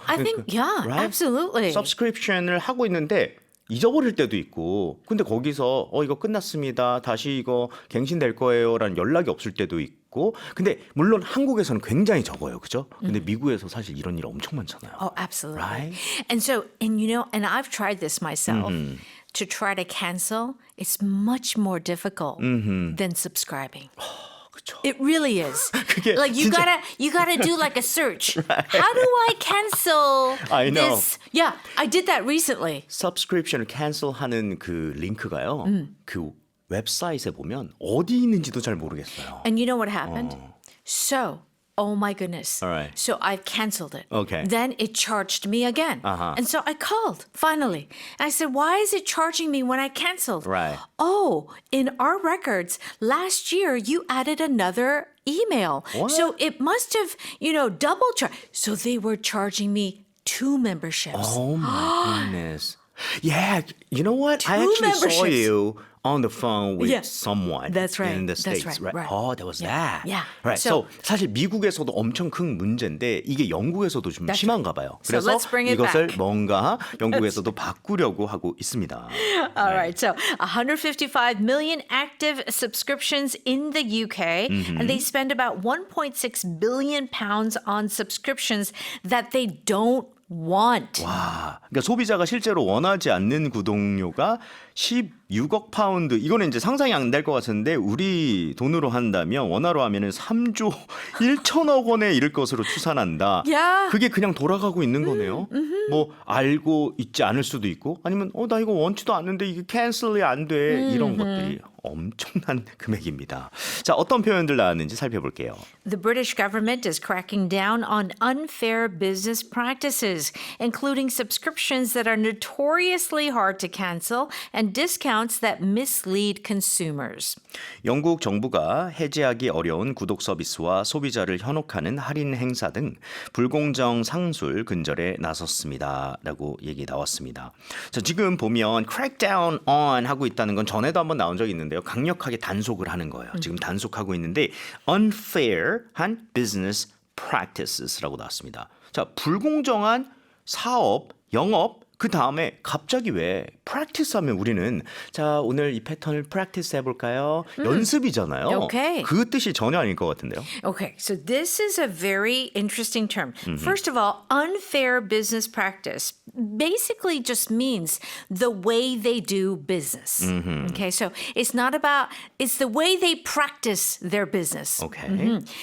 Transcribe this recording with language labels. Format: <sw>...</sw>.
<en>I think, yeah, right? absolutely.</en> <ko>subscription을 하고 있는데 잊어버릴 때도 있고 근데 거기서 이거 끝났습니다. 다시 이거 갱신될 거예요라는 연락이 없을 때도 있고 근데 물론 한국에서는 굉장히 적어요. 그죠? 근데 미국에서 사실 이런 일 엄청 많잖아요.</ko> <en>Oh, absolutely. Right? And so, and you know, and I've tried this myself. To try to cancel, it's much more difficult than subscribing.</en> <ko>그렇죠.</ko> <en>It really is.</en> <ko>그게</ko> <en>Like you</en> <ko>진짜-</ko> <en>gotta do like a search. How do I cancel I know. this? Yeah, I did that recently.</en> <ko>subscription을 cancel하는 그 링크가요. 그 웹사이트에 보면 어디 있는지도 잘 모르겠어요.</ko> <en>And you know what happened? So, oh my goodness. All right. So I've canceled it. Okay. Then it charged me again. Uh-huh. And so I called finally. And I said, why is it charging me when I canceled? Right. Oh, in our records, last year you added another email. What? So it must have, double charged. So they were charging me 2 memberships. Oh my goodness. Yeah, you know what? I actually saw memberships. you on the phone with Yeah. someone That's right. in the That's States, right, right? right. Oh, that was that. Yeah. Right. So-</en> <ko>So, 사실 미국에서도 엄청 큰 문제인데 이게 영국에서도 좀</ko> <en>That's</en> <ko>심한가 봐요.</ko> <en>So</en> <ko>그래서</ko> <en>let's bring it</en> <ko>이것을</ko> <en>back.</en> <ko>뭔가 영국에서도 바꾸려고 하고 있습니다.</ko> <en>All right. So 155 million active subscriptions in the UK, and they spend about 1.6 billion pounds on subscriptions that they don't want.</en> <ko>와, 그러니까 소비자가 실제로 원하지 않는 구독료가 16억 파운드. 이거는 이제 상상이 안 될 것 같은데 우리 돈으로 한다면 원화로 하면은 3조 1천억 원에 이를 것으로 추산한다.</ko> <en>Yeah.</en> <ko>그게 그냥 돌아가고 있는 거네요. 뭐 알고 있지 않을 수도 있고 아니면 나 이거 원치도 않는데 이게 캔슬이 안 돼. 이런 것들이 엄청난 금액입니다. 자, 어떤 표현들 나왔는지 살펴볼게요.</ko> <en>The British government is cracking down on unfair business practices, including subscriptions that are notoriously hard to cancel and discounts that mislead consumers.</en> <ko>영국 정부가 해지하기 어려운 구독 서비스와 소비자를 현혹하는 할인 행사 등 불공정 상술 근절에 나섰습니다. 라고 얘기 나왔습니다. 자, 지금 보면 crackdown on 하고 있다는 건 전에도 한번 나온 적이 있는데요. 강력하게 단속을 하는 거예요. 지금 단속하고 있는데 unfair한</ko> <en>business practices</en> <ko>라고 나왔습니다. 자, 불공정한 사업, 영업 그 다음에 갑자기 왜 practice 하면 우리는 자 오늘 이 패턴을 practice 해볼까요? 연습이잖아요.</ko> <en>Okay.</en> <ko>그 뜻이 전혀 아닐 것 같은데요.</ko> <en>Okay, so this is a very interesting term. First of all, unfair business practice basically just means the way they do business. Okay, so it's not about, it's the way they practice their business. 오케이.</en>